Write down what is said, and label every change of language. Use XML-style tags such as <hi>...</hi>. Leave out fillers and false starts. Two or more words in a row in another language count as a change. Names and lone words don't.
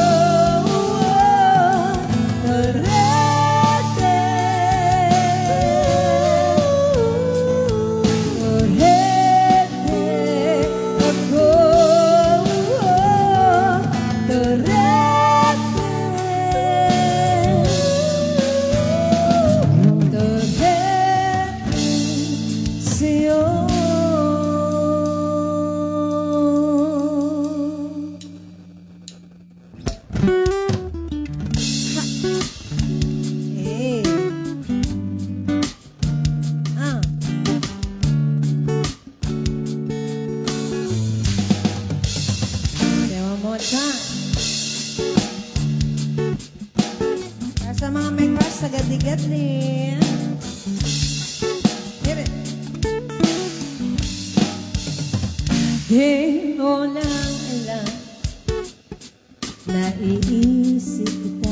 <tl>Torete, torete ako. Torete sa'yo.</tl> <en>Hey. Say one more time.</en> <tl>Para sa mga may crush sa gadli-gadli.</tl> <en>Hit it.</en> <tl>Di mo lang alam, naiisip kita.</tl>